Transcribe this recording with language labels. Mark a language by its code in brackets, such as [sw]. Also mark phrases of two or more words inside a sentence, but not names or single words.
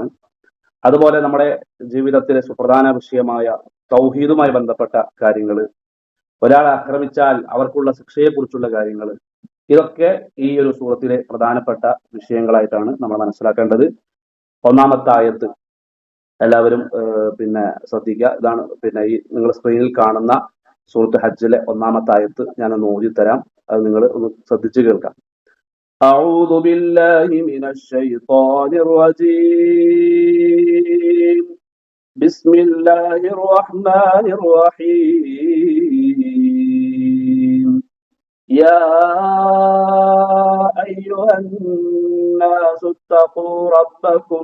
[ml] അതുപോലെ നമ്മുടെ ജീവിതത്തിലെ സുപ്രധാന വിഷയമായ തൗഹീദുമായി ബന്ധപ്പെട്ട കാര്യങ്ങൾ, ഒരാളെ ആക്രമിച്ചാൽ അവർക്കുള്ള ശിക്ഷയെക്കുറിച്ചുള്ള കാര്യങ്ങൾ, ഇതൊക്കെ ഈ ഒരു സൂറത്തിലെ പ്രധാനപ്പെട്ട വിഷയങ്ങളായിട്ടാണ് നമ്മൾ മനസ്സിലാക്കേണ്ടത്. ഒന്നാമത്തെ ആയത്ത് എല്ലാവരും ശ്രദ്ധിക്കുക. ഇതാണ് ഈ നിങ്ങൾ സ്ക്രീനിൽ കാണുന്ന സൂറത്ത് ഹജ്ജിലെ ഒന്നാമത്തെ ആയത്ത്. ഞാനൊന്ന് ഓതിത്തരാം, അത് നിങ്ങൾ ഒന്ന് ശ്രദ്ധിച്ചു കേൾക്കാം. [ar] أعوذ بالله من الشيطان الرجيم. بسم الله الرحمن الرحيم. يا أيها الناس اتقوا ربكم.